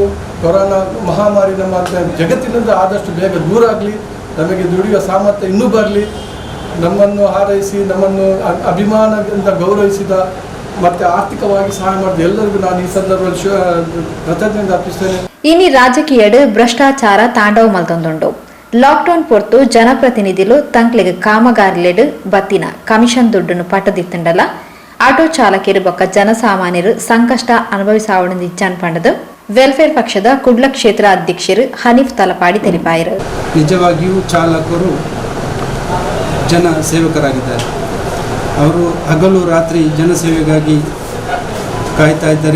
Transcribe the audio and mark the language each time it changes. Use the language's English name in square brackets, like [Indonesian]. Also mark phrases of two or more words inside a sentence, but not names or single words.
[Kannada] ಕೊರೋನಾ ಮಹಾಮಾರಿ ನಮ್ಮ ಜಗತ್ತಿನಿಂದ ಆದಷ್ಟು ಬೇಗ ದೂರ ಆಗಲಿ, ನಮಗೆ ದುಡಿಯುವ ಸಾಮರ್ಥ್ಯ ಇನ್ನೂ ಬರಲಿ. ನಮ್ಮನ್ನು ಹಾರೈಸಿ ನಮ್ಮನ್ನು ಅಭಿಮಾನದಿಂದ ಗೌರವಿಸಿದ ಮತ್ತು ಆರ್ಥಿಕವಾಗಿ ಸಹಾಯ ಮಾಡಿದ ಎಲ್ಲರಿಗೂ ನಾನು ಈ ಸಂದರ್ಭದಲ್ಲಿ ಕೃತಜ್ಞತೆ ಅರ್ಪಿಸ್ತೇನೆ. [Tulu] ಇನಿ ರಾಜಕೀಯಡು ಭ್ರಷ್ಟಾಚಾರ ತಾಂಡವ ಮಲ್ತೊಂದುಂಡು. ಲಾಕ್‌ಡೌನ್ ಪೊರ್ತು ಜನಪ್ರತಿನಿಧಿಲು ತಂಕ್ಲೆಗ್ ಕಾಮಗಾರಿಲೆಡ್ ಬತ್ತಿನ ಕಮಿಷನ್ ದುಡ್ಡುನು ಪತ್ತೊಂದಿತ್ತೆರ್ ಅಲ ಆಟೋ ಚಾಲಕರು ಬೊಕ್ಕ ಜನಸಾಮಾನ್ಯರು ಸಂಕಷ್ಟ ಅನುಭವಿಸಾವಣೆಂದು ಇಚ್ಛಾನ್ ಪಂಡದು ವೆಲ್ಫೇರ್ ಪಕ್ಷದ ಕುಡ್ಲ ಕ್ಷೇತ್ರ ಅಧ್ಯಕ್ಷರು ಹನೀಫ್ ತಲಪಾಡಿ ತಿಳಿಪಾಯರು. [Kannada] ನಿಜವಾಗಿಯೂ ಚಾಲಕರು ಜನ ಸೇವಕರಾಗಿದ್ದಾರೆ. ಅವರು ಹಗಲು ರಾತ್ರಿ ಜನಸೇವೆಗಾಗಿ ಕಾಯ್ತಾ ಇದ್ದಾರೆ.